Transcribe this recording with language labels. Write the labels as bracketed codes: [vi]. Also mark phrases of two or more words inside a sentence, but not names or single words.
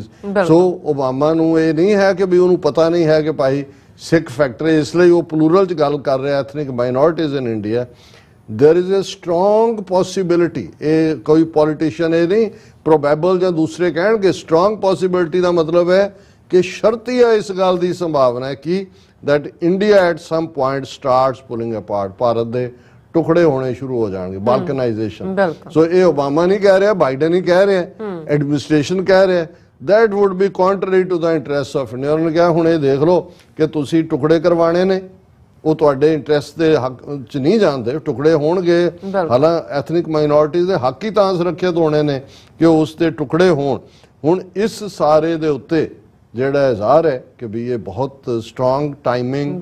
[pa] ਸੋ ਓਬਾਮਾ ਨੂੰ ਇਹ ਨਹੀਂ ਹੈ ਕਿ ਵੀ ਉਹਨੂੰ ਪਤਾ ਨਹੀਂ ਹੈ ਕਿ ਭਾਈ ਸਿੱਖ ਫੈਕਟਰੀ, ਇਸ ਲਈ ਉਹ ਪਲੂਰਲ 'ਚ ਗੱਲ ਕਰ ਰਿਹਾ [en] ethnic minorities in India. There is a strong possibility, [pa] ਇਹ ਕੋਈ ਪੋਲੀਟੀਸ਼ੀਅਨ ਇਹ ਨਹੀਂ ਪ੍ਰੋਬੇਬਲ ਜਾਂ ਦੂਸਰੇ ਕਹਿਣਗੇ, [en] strong possibility [pa] ਦਾ ਮਤਲਬ ਹੈ ਕਿ ਸ਼ਰਤੀ ਹੈ ਇਸ ਗੱਲ ਦੀ ਸੰਭਾਵਨਾ ਹੈ ਕਿ [en] that India at some point starts pulling apart, [pa] ਭਾਰਤ ਦੇ ਟੁਕੜੇ ਹੋਣੇ ਸ਼ੁਰੂ ਹੋ ਜਾਣਗੇ, ਬਾਲਕਨਾਈਜੇਸ਼ਨ। ਸੋ ਇਹ ਓਬਾਮਾ ਨਹੀਂ ਕਹਿ ਰਿਹਾ, ਬਾਈਡਨ ਹੀ ਕਹਿ ਰਿਹਾ, ਐਡਮਿਨਿਸਟ੍ਰੇਸ਼ਨ ਕਹਿ ਰਿਹਾ, [en] that would be contrary to the interests of India। [pa] ਉਹਨੇ ਕਿਹਾ ਹੁਣ ਇਹ ਦੇਖ ਲਓ ਕਿ ਤੁਸੀਂ ਟੁਕੜੇ ਕਰਵਾਣੇ ਨੇ, ਉਹ ਤੁਹਾਡੇ ਇੰਟਰਸਟ ਦੇ ਹੱਕ 'ਚ ਨਹੀਂ ਜਾਂਦੇ, ਟੁਕੜੇ ਹੋਣਗੇ, ਹਾਲਾਂ [en] ethnic minorities [pa] ਦੇ ਹੱਕ ਹੀ ਤਾਂ ਸੁਰੱਖਿਅਤ ਹੋਣੇ ਨੇ ਕਿ ਉਸ ਦੇ ਟੁਕੜੇ ਹੋਣ। ਹੁਣ ਇਸ ਸਾਰੇ ਦੇ ਉੱਤੇ ਜਿਹੜਾ ਇਜ਼ਹਾਰ ਹੈ ਕਿ ਵੀ ਇਹ ਬਹੁਤ [en] strong timing.